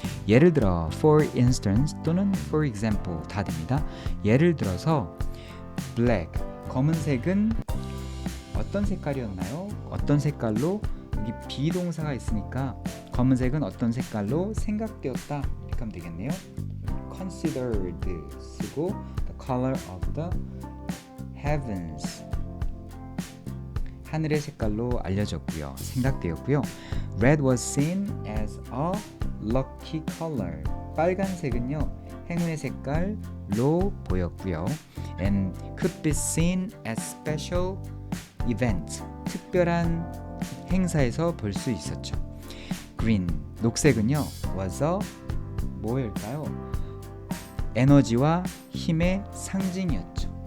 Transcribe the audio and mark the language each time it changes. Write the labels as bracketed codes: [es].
[ko] 예를 들어 [en] for instance [ko] 또는 [en] for example [ko] 다 됩니다. 예를 들어서 black, 검은색은 어떤 색깔이었나요? 어떤 색깔로? 여기 비동사가 있으니까 검은색은 어떤 색깔로 생각되었다 이렇게 하면 되겠네요. [en] considered [ko] 쓰고 [en] the color of the heavens [ko] 하늘의 색깔로 알려졌고요. 생각되었고요. [en] Red was seen as a lucky color. [ko] 빨간색은요. 행운의 색깔로 보였고요. [en] And could be seen as special event. [ko] 특별한 행사에서 볼 수 있었죠. [en] Green, [ko] 녹색은요. [en] was a [ko] 뭐일까요? 에너지와 힘의 상징이었죠.